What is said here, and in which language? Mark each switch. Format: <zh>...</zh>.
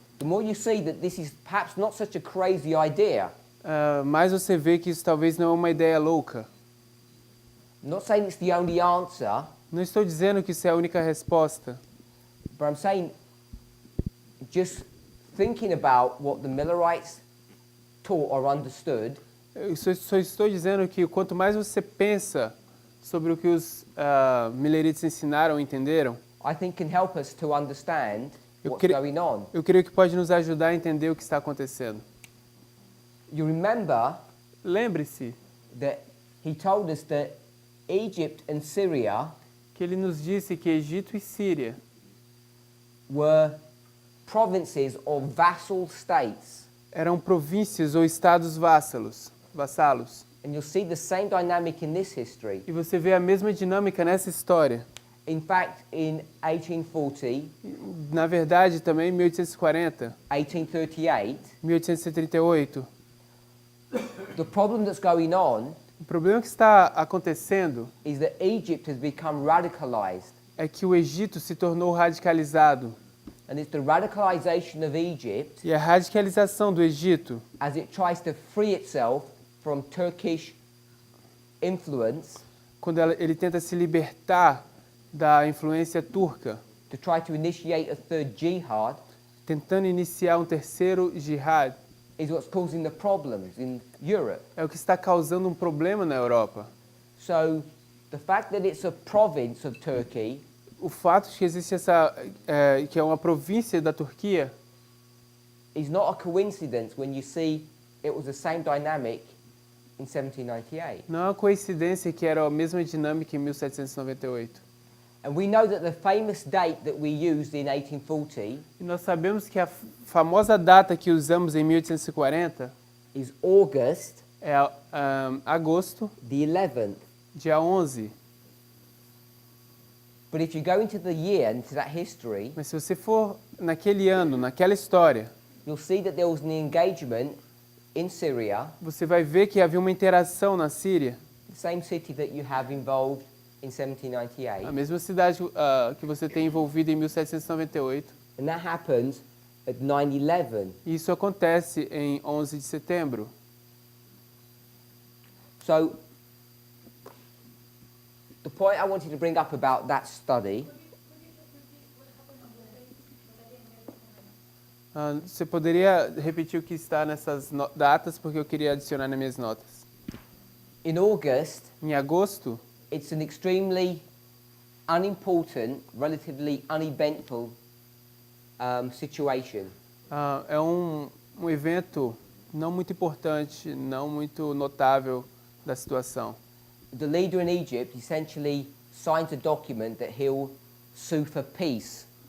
<en>the more you see that this is perhaps not such a crazy idea.</en> <pt>mais você vê que isso talvez não é uma ideia louca.</pt> <en>I'm not saying it's the only answer,</en> <pt>Não estou dizendo que isso é a única resposta,</pt> <en>but I'm saying just thinking about what the Millerites taught or understood,</en> <pt>eu só estou dizendo que quanto mais você pensa sobre o que os milerites ensinaram ou entenderam,</pt> <en>I think can help us to understand</en> <pt>Eu</pt> <en>what's</en> <pt>cre-</pt> <en>going on.</en> <pt>eu creio que pode nos ajudar a entender o que está acontecendo.</pt> <en>You remember</en> <pt>Lembre-se</pt> <en>that he told us that Egypt and Syria</en> <pt>que ele nos disse que Egito e Síria</pt> <en>were provinces or vassal states.</en> <pt>eram províncias ou estados vassalos.</pt> <en>And you'll see the same dynamic in this history.</en> <pt>E você vê a mesma dinâmica nessa história.</pt> <en>In fact, in 1840,</en> <pt>Na verdade, também em 1840,</pt> <en>1838,</en> <pt>1838,</pt> <en>the problem that's going on</en> <pt>o problema que está acontecendo</pt> <en>is that Egypt has become radicalized.</en> <pt>é que o Egito se tornou radicalizado.</pt> <en>And it's the radicalization of Egypt</en> <pt>E a radicalização do Egito,</pt> <en>as it tries to free itself from Turkish influence</en> <pt>quando ele tenta se libertar da influência turca,</pt> <en>to try to initiate a third jihad,</en> <pt>tentando iniciar um terceiro jihad,</pt> <en>is what's causing the problems in Europe.</en> <pt>é o que está causando um problema na Europa.</pt> <en>So the fact that it's a province of Turkey</en> <pt>O fato de que existe que é uma província da Turquia,</pt> <en>is not a coincidence when you see it was the same dynamic in 1798.</en> <pt>não é uma coincidência que era a mesma dinâmica em 1798.</pt> <en>And we know that the famous date that we used in 1840</en> <pt>E nós sabemos que a famosa data que usamos em 1840</pt> <en>is August</en> <pt>é agosto,</pt> <en>the 11th.</en> <pt>dia 11.</pt> <en>But if you go into the year, into that history,</en> <pt>Mas se você for naquele ano, naquela história,</pt> <en>you'll see that there was an engagement in Syria,</en> <pt>você vai ver que havia uma interação na Síria,</pt> <en>the same city that you have involved in</en> <pt>a</pt> <en>1798.</en> <pt>mesma cidade que você tem envolvido em 1798.</pt> <en>And that happens at 9/11.</en> <pt>E isso acontece em 11 de setembro.</pt> <en>So the point I wanted to bring up about that study</en> <pt>Você poderia repetir o que está nessas datas, porque eu queria adicionar nas minhas notas.</pt> <en>in August,</en> <pt>Em agosto,</pt> <en>it's an extremely unimportant, relatively uneventful situation.</en> <pt>é um evento não muito importante, não muito notável da situação.</pt> <en>The leader in Egypt essentially signs a document that he'll sue for peace.</en>